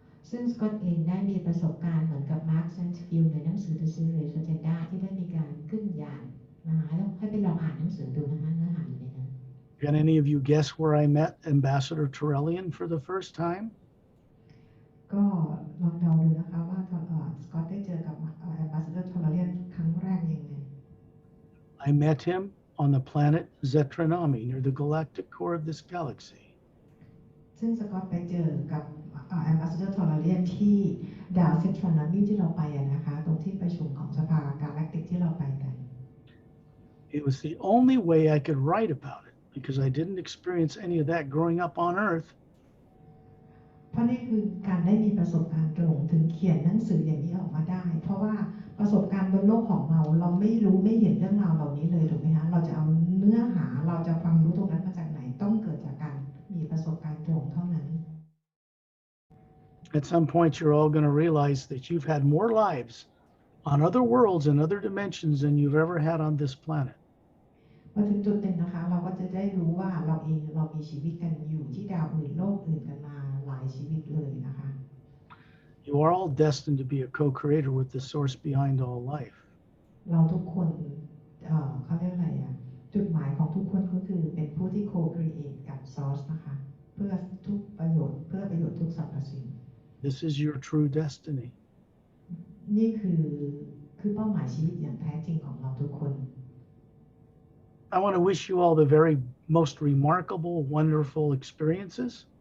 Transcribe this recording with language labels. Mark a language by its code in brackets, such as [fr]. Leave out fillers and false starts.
[th] ซึ่งสกอตเองได้มีประสบการณ์เหมือนกับมาร์คแซนฟิลด์ในหนังสือ The Series Agenda ที่ได้มีการขึ้นยานนะคะแล้วให้ไปลองอ่านหนังสือดูนะคะเนื้อหาอยู่ในนั้น [en] Can any of you guess where I met Ambassador Turellian for the first time? [th] ก็ลองเดาดูนะคะว่าสกอตได้เจอกับAmbassador Turellian ครั้งแรกยังไง [en] I met him on the planet Zetranami near the galactic core of this galaxy. [th] ซึ่งสกอตไปเจอกับAmbassador Turellian ที่ดาวเซตรอนมีที่เราไปนะคะตรงที่ประชุมของสภา Galactic ที่เราไปกัน [en] It was the only way I could write about it because I didn't experience any of that growing up on Earth. [th] เพราะนี่คือการได้มีประสบการณ์ตรงถึงเขียนหนังสืออย่างนี้ออกมาได้เพราะว่าประสบการณ์บนโลกของเราไม่รู้ไม่เห็นเรื่องราวเหล่านี้เลยถูกไหมคะเราจะเอาเนื้อหาเราจะความรู้ตรงนั้นมาจากไหนต้องเกิดจากการมีประสบการณ์ตรงเท่านั้น [en] At some point, you're all going to realize that you've had more lives on other worlds and other dimensions than you've ever had on this planet. [th] พอถึงจุดหนึ่งนะคะเราก็จะได้รู้ว่าเรามีชีวิตกันอยู่ที่ดาวอื่นโลกอื่นกันมาหลายชีวิตเลยนะคะ [en] You are all destined to be a co-creator with the source behind all life. [th] เราทุกคนเขาเรียกอะไรจุดหมายของทุกคนก็คือเป็นผู้ที่ co-create กับ source นะคะเพื่อประโยชน์ทุกสรรพสิ่ง [en] This is your true destiny. [th] นี่คือเป้าหมายชีวิตอย่างแท้จริงของเราทุกคน [en] I want to wish you all the very most remarkable, wonderful experiences.